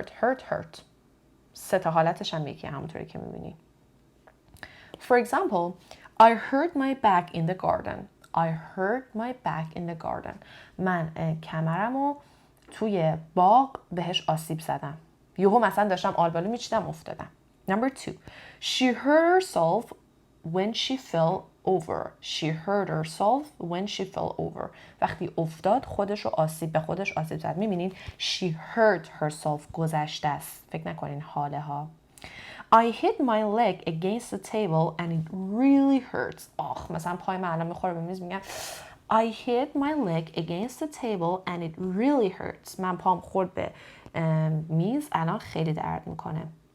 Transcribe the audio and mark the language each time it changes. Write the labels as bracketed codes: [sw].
[fa] hurt 3 تا حالتش هم یکیه همونطوری که میبینی. [en] For example, I hurt my back in the garden. I hurt my back in the garden. [fa] من کمرمو توی باغ بهش آسیب زدم. یهو مثلا داشتم آلبالو میچیدم افتادم. [en] Number 2. She hurt herself when she fell over. She hurt herself when she fell over. [fa] وقتی افتاد به خودش آسیب زد. میبینین [en] she hurt herself [fa] گذشته است. فکر نکنین حاله ها. [en] I hit my leg against the table and it really hurts. [fa] مثلا پای من الان میخوره به میز میگم [en] I hit my leg against the table and it really hurts. [fa] من پام خورد به میز الان خیلی درد میکنه.